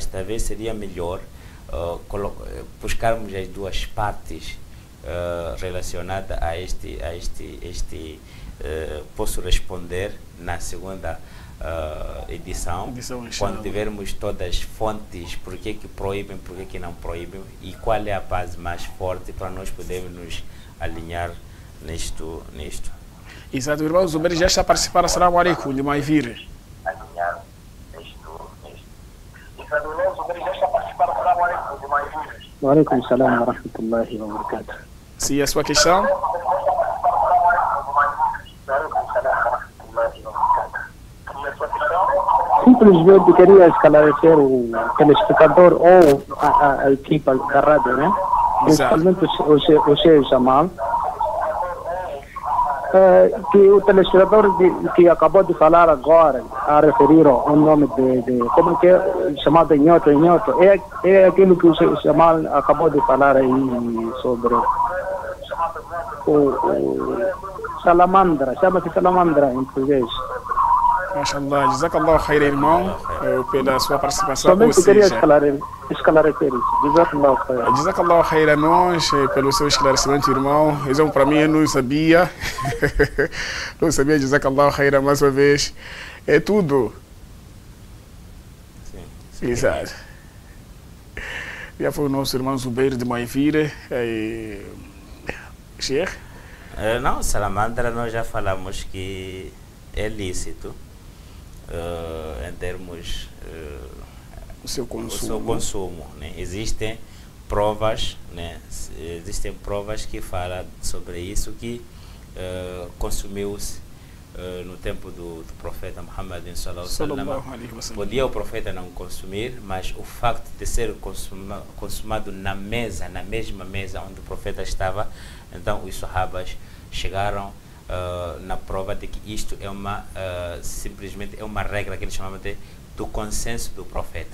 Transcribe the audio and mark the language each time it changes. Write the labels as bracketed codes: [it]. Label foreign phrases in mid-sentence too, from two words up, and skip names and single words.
[pt] talvez seria melhor buscarmos as duas partes relacionadas a este posso responder na segunda edição quando tivermos todas as fontes, por que proíbem, por que não proíbem, e qual é a base mais forte para nós podermos nos alinhar nisto. Exato, irmão Zubair já está a participar. [ar] السلام عليكم, de Maivir. وعليكم السلام ورحمة الله وبركاته. [pt] Sim, a sua questão? Simplesmente queria esclarecer o telespectador ou a equipa da rádio, né? Principalmente o Sheikh Jamal, que o telespectador que acabou de falar agora, a referir ao nome de como que é chamado enhoto, é aquilo que o Sheikh Jamal acabou de falar aí sobre o salamandra, chama-se salamandra em português. [ar] ما شاء الله، جزاك الله خير, [pt] irmão, pela sua participação. Somente queria esclarecer isso. [ar] جزاك الله خير. جزاك الله خير [pt] a nós pelo seu esclarecimento, irmão. Isso para mim eu não sabia. Não sabia, [ar] جزاك الله خير [pt] mais uma vez. É tudo. Sim. Exato. Já foi o nosso irmão Zubeir de Maivire. Sheikh? Não, salamandra nós já falamos que é lícito em termos o seu consumo, né? Existem provas, né? Existem provas que falam sobre isso, que consumiu-se no tempo do profeta Muhammad [ar] صلى الله عليه وسلم. [pt] Podia o profeta não consumir, mas o facto de ser consumado na mesma mesa onde o profeta estava, então os sahabas chegaram na prova de que isto é simplesmente é uma regra que eles chamavam do consenso do profeta.